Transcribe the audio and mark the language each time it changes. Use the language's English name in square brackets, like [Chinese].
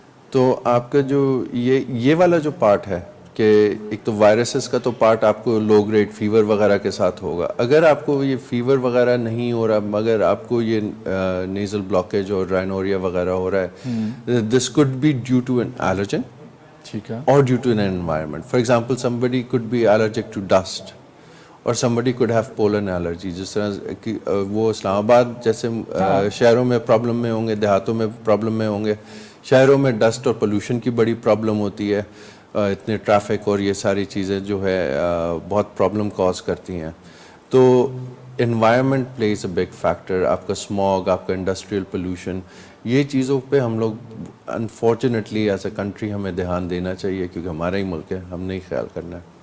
[Urdu] تو آپ کا جو یہ والا جو پارٹ ہے, کہ ایک تو وائرسز کا تو پارٹ آپ کو لو گریڈ فیور وغیرہ کے ساتھ ہوگا. اگر آپ کو یہ فیور وغیرہ نہیں ہو رہا, مگر آپ کو یہ نیزل بلاکیج اور رائنوریا وغیرہ ہو رہا ہے, دس [English] could be due to an allergen, [Urdu] ٹھیک ہے, [English] or due to an environment. For example, somebody could be allergic to dust, اور somebody could have pollen allergy. [Urdu] جس طرح وہ اسلام آباد جیسے شہروں میں پرابلم میں ہوں گے, دیہاتوں میں پرابلم میں ہوں گے. شہروں میں ڈسٹ اور پولوشن کی بڑی پرابلم ہوتی ہے, اتنے ٹریفک اور یہ ساری چیزیں جو ہے بہت پرابلم کاز کرتی ہیں. تو environment plays a big factor. آپ کا اسموگ, آپ کا انڈسٹریل پولوشن, یہ چیزوں پہ ہم لوگ انفارچونیٹلی ایز اے کنٹری ہمیں دھیان دینا چاہیے, کیونکہ ہمارا ہی ملک ہے, ہم نے ہی خیال کرنا ہے.